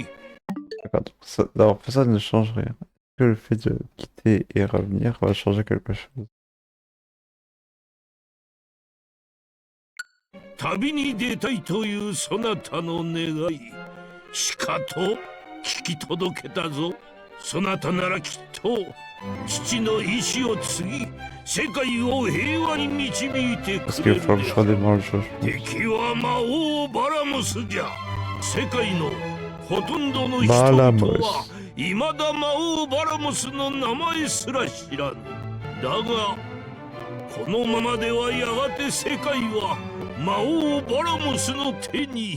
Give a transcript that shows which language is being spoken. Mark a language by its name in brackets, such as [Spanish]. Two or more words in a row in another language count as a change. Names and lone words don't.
[French] D'accord, donc d'avoir fait ça ne change rien. Que le fait de quitter et revenir va changer quelque chose. [Japanese] 旅に出たいというそなたの願いしかと聞き届けたぞ。そなたならきっと父の意志を継ぎ世界を平和に導いて [French] Parce [Japanese] くれ [French] qu'il [Japanese] る [French] faut que [Japanese] で [French] je [Japanese] あろう。 [French] redémarre le jeu, je pense. [Japanese] 敵は魔王バラムスじゃ。世界のほとんどの人バラム々はス未だ魔王バラムスの名前すら知らぬ。だがこのままではやがて世界は魔王バラムスの手に。